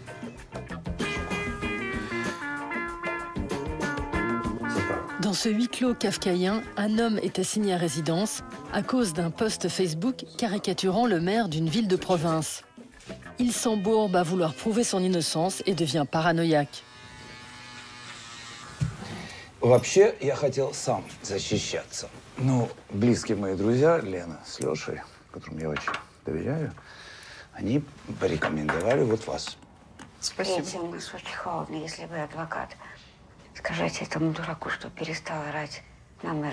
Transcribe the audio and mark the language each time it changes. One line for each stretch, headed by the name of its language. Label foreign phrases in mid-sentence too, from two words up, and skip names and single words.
French: Dans ce huis clos kafkaïen, un homme est assigné à résidence à cause d'un post Facebook caricaturant le maire d'une ville de province. Il s'embourbe à vouloir prouver son innocence et devient paranoïaque.
Russian: Вообще, я хотел сам защищаться. Но близкие мои друзья, Лена с Лешей, которым я очень доверяю, они порекомендовали вот вас. Спасибо. Видите, у нас очень холодно, если вы адвокат. Скажите этому дураку, что перестал орать на мэра.